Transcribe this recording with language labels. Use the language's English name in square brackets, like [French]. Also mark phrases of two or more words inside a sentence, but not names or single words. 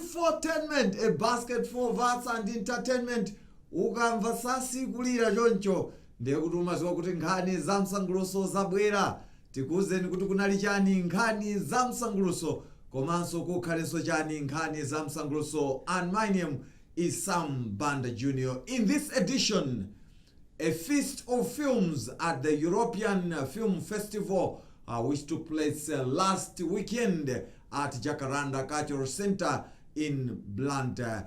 [English] Infotainment, a basket for arts and entertainment. [Nyanja] Ukamva sasi kulira choncho ndekutuma kuti nkhani za msanguluso zabwera tikuzeni kuti kunali chani nkhani za msanguluso komanso kukhalenso chani nkhani za msanguluso. [English] And my name is Sam Banda Jr. In this edition, a feast of films at the European Film Festival which took place last weekend at Jacaranda Cultural Center in Blantyre.